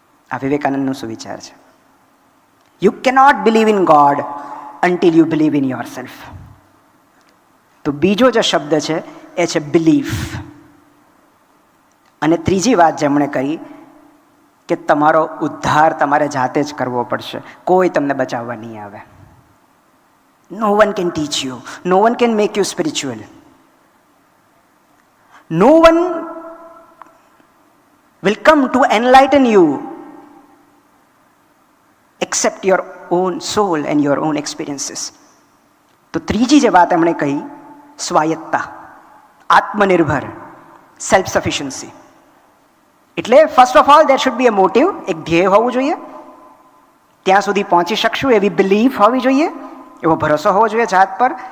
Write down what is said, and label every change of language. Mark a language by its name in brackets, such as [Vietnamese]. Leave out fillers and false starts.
[Gujarati] આ વિવેકાનંદનો સુવિચાર છે. [English] You cannot believe in God until you believe in yourself. [Gujarati] તો બીજો જે શબ્દ છે એ છે બિલીફ. અને ત્રીજી વાત જેમણે કહી કે તમારો ઉદ્ધાર તમારે જાતે જ કરવો પડશે, કોઈ તમને બચાવવા નહીં આવે. [English] No one can teach you, no one can make you spiritual, no one will come to enlighten you except your own soul and your own experiences. [Gujarati] તો ત્રીજી જે વાત એમણે કહી, સ્વાયત્તા, આત્મનિર્ભર, સેલ્ફ સફિશિયન્સી. એટલે [English] First of all there should be a motive. [Gujarati] એક ધ્યેય હોવું જોઈએ, ત્યાં સુધી પહોંચી શકશું એવી બિલીફ હોવી જોઈએ, એવો ભરોસો હોવો જોઈએ જાત પર.